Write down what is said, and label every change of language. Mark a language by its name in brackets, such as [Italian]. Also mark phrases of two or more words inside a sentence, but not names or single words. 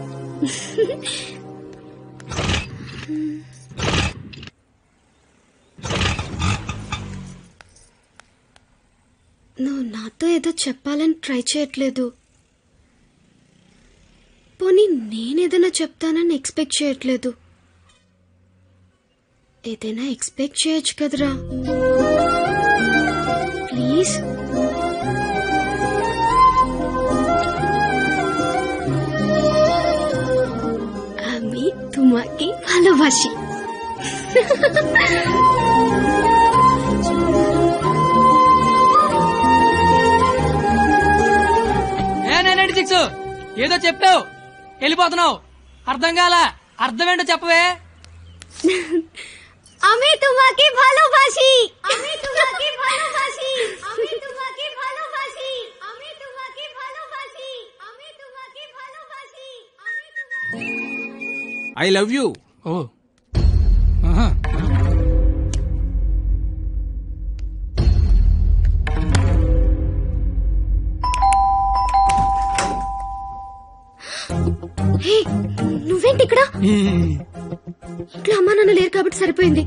[Telugu] నువ్వు నాతో ఏదో చెప్పాలని ట్రై చేయట్లేదు. పోనీ నేనేదైనా చెప్తానని ఎక్స్పెక్ట్ చేయట్లేదు. ఏదైనా ఎక్స్పెక్ట్ చేయొచ్చు కదరా, ప్లీజ్. [Bangla] আমি তোমাকে ভালোবাসি. [Telugu] ఏదో చెప్పావు, వెళ్ళిపోతున్నావు. అర్థం కాల? అర్థం ఏంటో చెప్పవే. [Bangla] আমি তোমাকে ভালোবাসি. আমি তোমাকে ভালোবাসি. আমি তোমাকে ভালোবাসি. আমি তোমাকে ভালোবাসি. আমি তোমাকে ভালোবাসি. আমি তোমাকে [English] I love you. [Telugu] ఓ ఆహా. హే, నువ్వేంటి ఇక్కడ? ఇంట్లో అమ్మా నాన్న లేరు కాబట్టి సరిపోయింది.